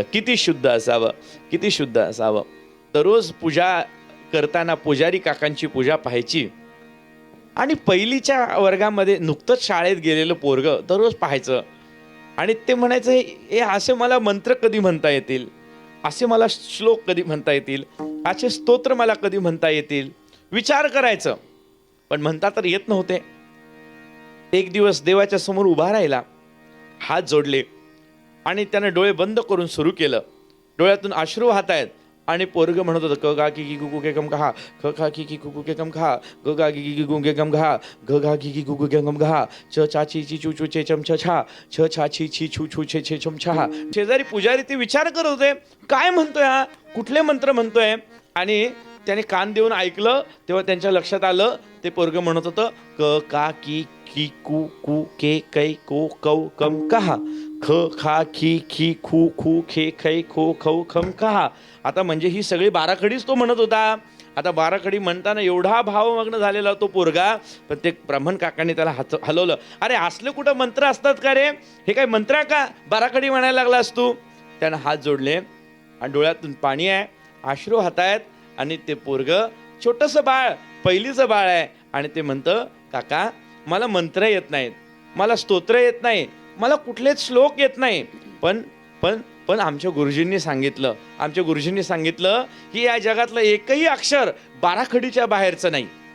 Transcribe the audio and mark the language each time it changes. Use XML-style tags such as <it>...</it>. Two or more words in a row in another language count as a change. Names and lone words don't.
<mr>किती शुद्ध असावं, किती शुद्ध असावं. दररोज पूजा करताना पुजारी काकांची पूजा पाहायची आणि पहिलीच्या वर्गामध्ये नुकतंच शाळेत गेलेलं पोरगं दररोज पाहायचं आणि ते म्हणायचं, हे असे मला मंत्र कधी म्हणता येतील, असे मला श्लोक कधी म्हणता येतील, असे स्तोत्र मला कधी म्हणता येतील. विचार करायचं पण म्हणता तर येत नव्हते. एक दिवस देवाच्या समोर उभा राहिला, हात जोडले आणि त्याने डोळे बंद करून सुरू केलं. डोळ्यातून अश्रू वाहत आहेत आणि पोरग म्हणत होतं, क गा की गुगु के कम खा, ख खा की गुगु के कम खा, ग गा की गुगु के कम खा, घ घा की गुगु के कम खा, च चा ची ची चू चू चे चम छ छा, छ छा छी छी छू छू छे छे चम छा. शेजारी पुजारी ते विचार करत होते, काय म्हणतोय हा, कुठले मंत्र म्हणतोय. आणि त्याने कान देऊन ऐकलं तेव्हा त्यांच्या लक्षात आलं ते पोरग म्हणत होतं, क का की कू कू के कै को कौ कम कहा, ख खा खी खी खू खू खे खै खो खौ खम कहा. आता म्हणजे ही सगळी बाराखडीच तो म्हणत होता. आता बाराखडी म्हणताना एवढा भावमग्न झालेला तो पोरगा, पण ते ब्राह्मण काकांनी त्याला हलवलं. अरे असले कुठं मंत्र असतात का रे, हे काय मंत्र का, बाराखडी म्हणायला लागलास तू. त्यानं हात जोडले आणि डोळ्यातून पाणी आहे, अश्रू वाहत आहेत आणि ते पोरग छोटंसं बाळ, पहिलीचं बाळ आहे आणि ते म्हणतं, काका मला मंत्र येत नाहीत, मला स्तोत्र येत नाही, मला कुठलेच श्लोक येत नाही, पण पण पण आमच्या गुरुजींनी सांगितलं, आमच्या गुरुजींनी सांगितलं की या जगातलं एकही अक्षर बाराखडीच्या बाहेरचं नाही.</mr>